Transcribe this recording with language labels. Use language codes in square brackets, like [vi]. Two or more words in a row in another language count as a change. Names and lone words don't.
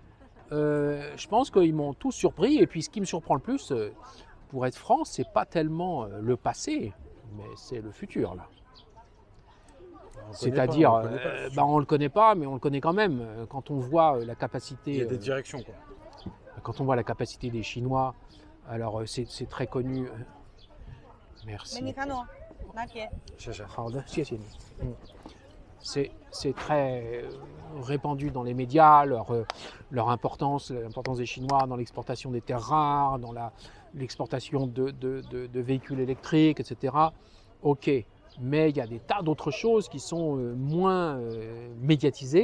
[fr] Je pense qu'ils m'ont tous surpris, et puis ce qui me surprend le plus, pour être franc, c'est pas tellement le passé, mais c'est le futur là. C'est-à-dire, on le connaît pas, mais on le connaît quand même. Quand on voit la capacité, il y a des directions quoi. quand on voit la capacité des Chinois, alors c'est très connu. Merci. [zh] 美尼卡诺，拿铁。好的，谢谢你。 [fr] C'est très répandu dans les médias, leur importance, l'importance des Chinois dans l'exportation des terres rares, dans l'exportation de véhicules électriques, etc. Ok, mais il y a des tas d'autres choses qui sont moins médiatisées,